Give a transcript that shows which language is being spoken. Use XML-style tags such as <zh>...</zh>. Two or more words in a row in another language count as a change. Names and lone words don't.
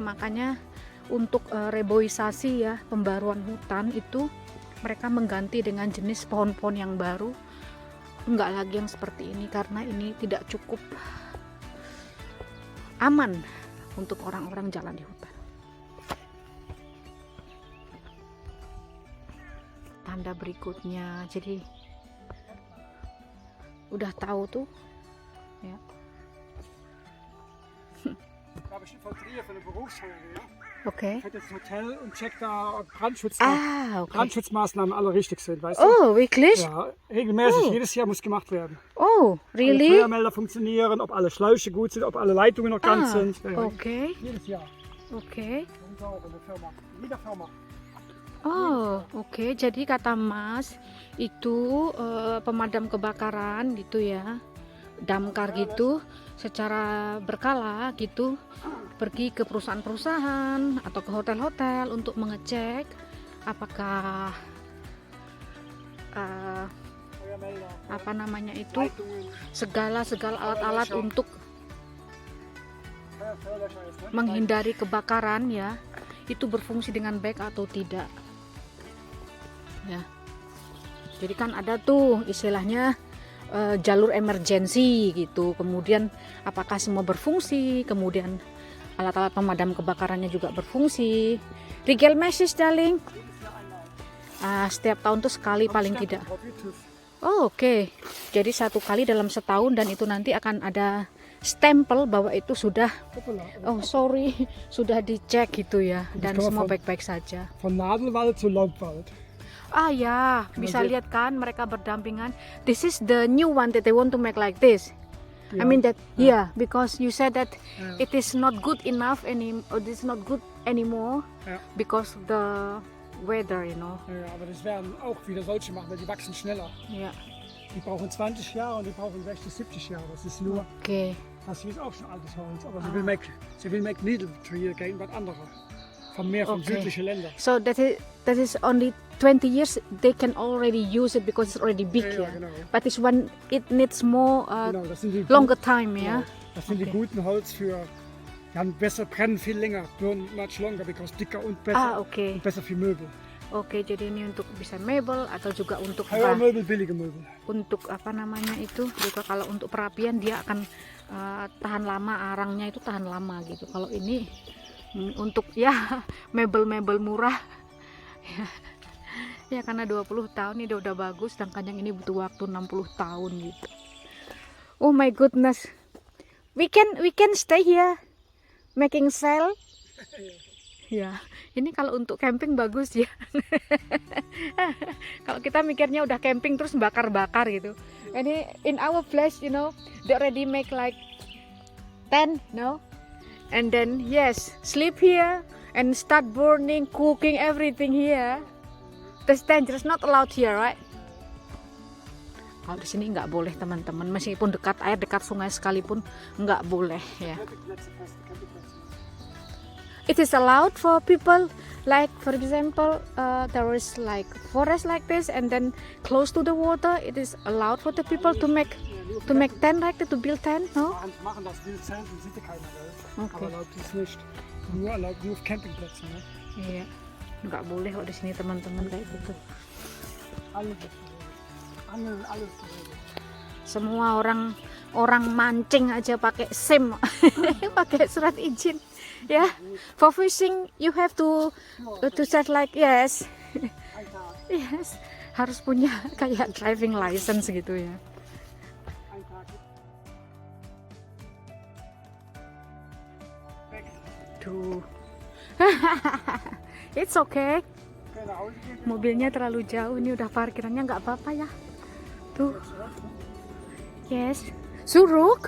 <id>Makanya untuk reboisasi ya, pembaruan hutan itu mereka mengganti dengan jenis pohon-pohon yang baru, enggak lagi yang seperti ini karena ini tidak cukup aman untuk orang-orang jalan di hutan. Tanda berikutnya, jadi udah tahu tuh ya.</id> <de>Da habe ich von Trier von der Berufsfeuerwehr. Oke. Fährt jetzt ins Hotel und checkt da, ob Oke. Brandschutzmaßnahmen alle richtig sind, weißt du? Oh, wirklich? Ja, regelmäßig, Oh. jedes Jahr muss gemacht werden. Oh, Alle really? Feuermelder funktionieren, ob alle Schläuche gut sind, ob alle Leitungen noch ganz sind. Ja, ja. Oke. Jedes Jahr. Oke. Und auch in der Firma. In jeder Firma. Oh, oke.</de> <id>Jadi kata Mas itu pemadam kebakaran gitu ya, damkar gitu, secara berkala gitu, pergi ke perusahaan-perusahaan atau ke hotel-hotel untuk mengecek apakah Feuermelder. apa namanya itu Leitungen. segala alat-alat untuk</id> <de>Feuerlöscher ist, ne?</de> <id>menghindari kebakaran ya, itu berfungsi dengan baik atau tidak ya. Jadi kan ada tuh istilahnya jalur emergency gitu, kemudian apakah semua berfungsi, kemudian alat-alat pemadam kebakarannya juga berfungsi.</id> <de>Regelmäßig darling,</de> <id>setiap tahun tuh sekali paling tidak. Oh, oke. Jadi satu kali dalam setahun, dan itu nanti akan ada stempel bahwa itu sudah,</id> <en>oh sorry,</en> <id>sudah dicek gitu ya, dan semua baik-baik saja.</id> <de>Von Nadelwald zu Laubwald.</de> <id>Ah ya, bisa lihat kan mereka berdampingan.</id> <en>This is the new one that they want to make like this. I mean that, yeah, because you said that it is not good enough it is not good anymore Ja. because of the weather, you know.</en> <de>Ja, aber das werden auch wieder solche machen, weil die wachsen schneller. Ja, Die brauchen 20 Jahre und die brauchen 60, 70 Jahre. Das ist nur, oke. das hier ist auch schon altes Holz. Aber sie</de> <en>will make needle tree again,</en> <de>was andere. Von mehr von Okay. südlichen Ländern.</de> <en>So that is only 20 years they can already use it because it's already big,</en> <de>Ja,</de> <en>yeah.</en> <de>genau.</de> <en>But this one it needs more</en> <de>Genau, das sind die</de> <en>longer time, yeah.</en> <de>Das sind die Okay. guten Holz für, die haben besser, brennen viel länger,</de> <en>burn much longer because</en> <de>dicker und besser. Oke. Und besser für Möbel.</de> <id>Oke, jadi ini untuk bisa mebel atau juga untuk</id> <de>Teure Möbel, billige Möbel.</de> <id>untuk apa namanya itu juga, kalau untuk perapian dia akan tahan lama, arangnya itu tahan lama gitu. Kalau ini untuk ya mebel-mebel murah ya karena 20 tahun ini udah bagus, sedangkan yang ini butuh waktu 60 tahun gitu.</id> <en>Oh my goodness, we can stay here making sail ya.</en> <id>Ini kalau untuk camping bagus ya. Kalau kita mikirnya udah camping terus bakar-bakar gitu.</id> <en>Ini in our place, you know, they already make like tent, no? And then yes, sleep here and start burning, cooking everything here. That's dangerous, not allowed here, right?</en> <id>Kalau di sini nggak boleh teman-teman, meskipun dekat air, dekat sungai sekalipun nggak boleh ya.</id> <en>It is allowed for people, like for example, there is like forest like this, and then close to the water, it is allowed for the people to make tent like that, to build tent, no?</en> <de>Machen das Wild Zelten, sieht ja keiner, gell? Okay. Aber erlaubt ist nicht. Nur erlaubt nur auf Campingplätzen, ne?</de> <id>Iya, nggak boleh kok di sini teman-teman kayak gitu.</id> <de>Alle. Angeln, alles geregelt.</de> <id>Semua orang mancing aja pakai SIM, pakai surat izin. Ya,</id> <en>for fishing you have to set like yes,</en> <de>Ein Tag,</de> <id>yes, harus punya kayak</id> <en>driving license</en> <id>gitu ya.</id> <de>ein Tag. Weg.</de> <en>Tuh, it's okay.</en> <de>Keine Hause gehen.</de> <id>Mobilnya terlalu jauh, ini udah parkirannya nggak apa-apa ya. Tuh, yes, Suruk.</id>